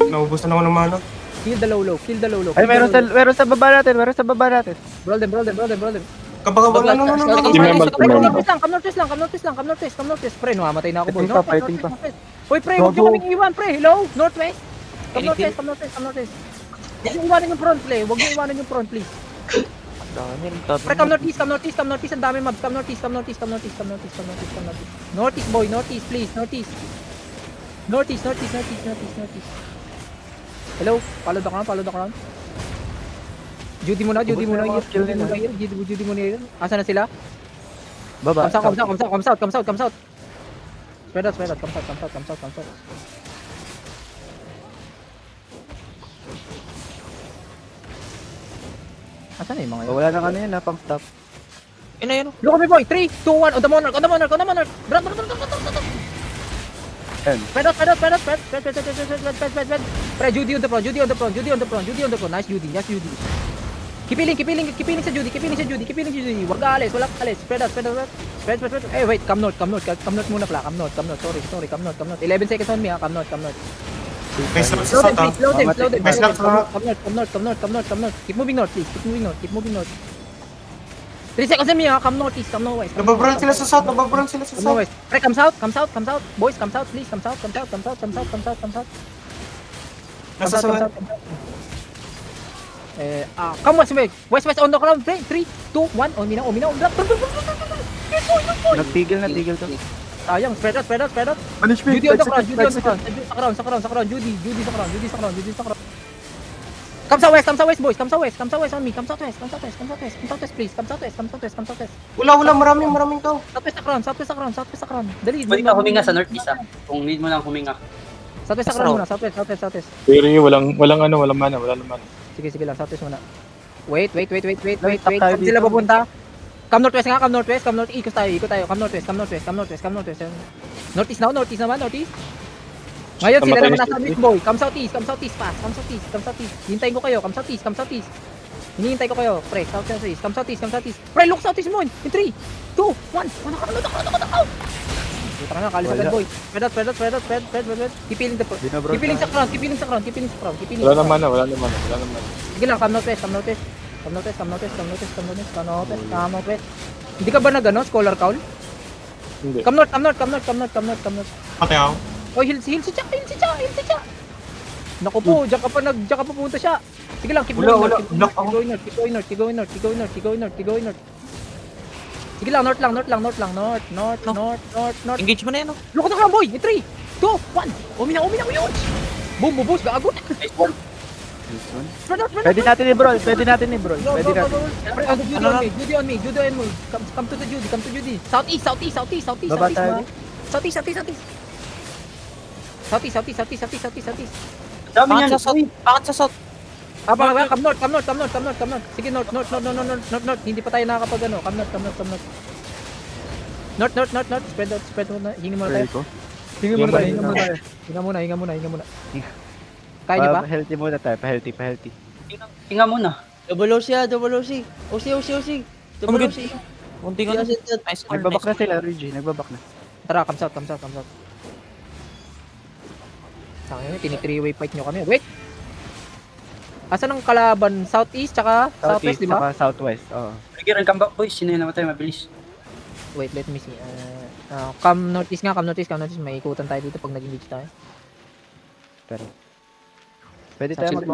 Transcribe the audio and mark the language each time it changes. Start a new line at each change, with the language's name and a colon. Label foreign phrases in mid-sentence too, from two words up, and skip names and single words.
Filipino: Naubusan ako ng mana.
English: Kill the low.
Filipino: Ay, meron sa baba natin.
English: Brawl them.
Filipino: Kapag no.
English: Come northwest.
Filipino: Pre, namamatay na ako, boy. Fighting pa. Hoy, pre, huwag nyo kaming iwan, pre. Hello?
English: Northwest. Come northwest.
Filipino: Huwag nyo iwanan yung front, please.
English: Pre, come northeast.
Filipino: Ang dami mobs.
English: Come northeast. Northeast, boy. Northeast, please. Northeast. Hello? Follow the crown. Judy muna. Judy muna here.
Filipino: Asa na sila? Baba.
English: Comes out. Spread out. Comes out.
Filipino: Asa na yung mga yun? Wala na kanina, pang stop. Yun.
English: Look at me, boy. 3, 2, 1. On the monarch. Run. Spread out. Pre, Judy on the front. Nice, Judy. Keep healing
Filipino: sa Judy. Wag alis.
English: Spread out. Eh, wait. Come north
Filipino: muna pala.
English: Come north. Sorry. Come north. 11 seconds on me, ha. Come north.
Filipino: May slap sa sat, ah.
English: Slow them.
Filipino: May slap sa...
English: Come north. Keep moving north, please. 3 seconds on me, ha. Come northeast.
Filipino: Nababrand sila sa sat.
English: Come west. Pre, comes out. Boys, comes out, please. Comes out.
Filipino: Nasa sa...
English: Come west on the ground. 3, 2, 1. On me now.
Filipino: Nagtigil to.
English: Sayang, spread out. Punishment. Judy on the ground. Sa ground. Judy sa ground. Come southwest, boys. Come southwest on me. Come southwest, please. Come southwest.
Filipino: Wala. Maraming tao. Southwest sa ground. Dali. Pwede ka huminga sa northeast ah. Kung need mo lang huminga. Southwest sa ground muna. Southwest. Pero walang mana. Sige lang, southwest muna. Wait. Saan sila pupunta?
English: Come northwest.
Filipino: Ikot tayo.
English: Come northwest.
Filipino: Northeast naman. Ngayon sila naman nasa mid, boy.
English: Come southeast, fast. Come southeast.
Filipino: Hintayin ko kayo.
English: Come southeast.
Filipino: Hinihintay ko kayo. Pre,
English: southeast. Come southeast. Pre, look southeast mo. In 3, 2, 1.
Filipino: Nakaw. Puta nga, kalis agad, boy.
English: Spread out. Keep healing sa ground.
Filipino: Wala na mana. Sige lang,
English: come northwest.
Filipino: Hindi ka ba scholar cowl? Hindi.
English: Come north.
Filipino: Patay ako. Oh, heal si Cha. Naku po, diyan ka pa pupunta siya. Sige lang,
English: keep going north.
Filipino: Sige lang, north lang. North. Engage mo na yan, oh.
English: Look at the ground, boy. In 3, 2, 1.
Filipino: Umina yun. Boom, gago. Pwede natin i-brawl.
English: Judy on me. Come to the Judy. Southeast.
Filipino: Baba tayo. Southeast. Dami niyan. Bakit sa south?
English: Come north. Sige, north.
Filipino: Hindi pa tayo nakakapag ano. Come north. North.
English: Spread out
Filipino: na. Hingi muna tayo. Hinga muna. Kaya niyo ba? Healthy muna tayo. Pa-healthy. Hinga muna.
English: Double OC. OC. Double OC.
Filipino: Munti ka na. Nice. Nagbabak na sila, Reggie. Tara,
English: come south.
Filipino: Tangina, tini-3-way fight nyo kami. Wait! Asan ang kalaban? Southeast tsaka southwest, di ba? Saka southwest, oo. Sige rin
English: comeback boys.
Filipino: Sino yung namatay mabilis?
English: Wait, let me see. Come northeast.
Filipino: May ikutan tayo dito pag nag-engage tayo. Pero pwede tayo